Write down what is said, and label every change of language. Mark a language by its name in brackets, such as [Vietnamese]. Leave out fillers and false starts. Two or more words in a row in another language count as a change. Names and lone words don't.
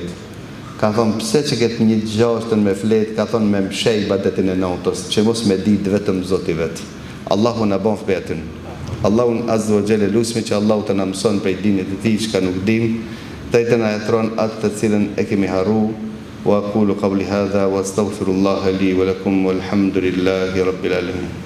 [Albanian] Ka thonë pse që këtë 1/6 me flet, ka thonë me mshej ibadetin e natës, që mos me ditë vetëm Zoti vet. Allahu na bon fbetin. Allahun [Arabic] عز وجل [Albanian] lusmi që Allahu të na mëson prej dinit të tij çka nuk dim, të na jetron atë të cilën e kemi harru. [Arabic] وأقول قولي هذا وأستغفر الله لي ولكم والحمد لله رب العالمين.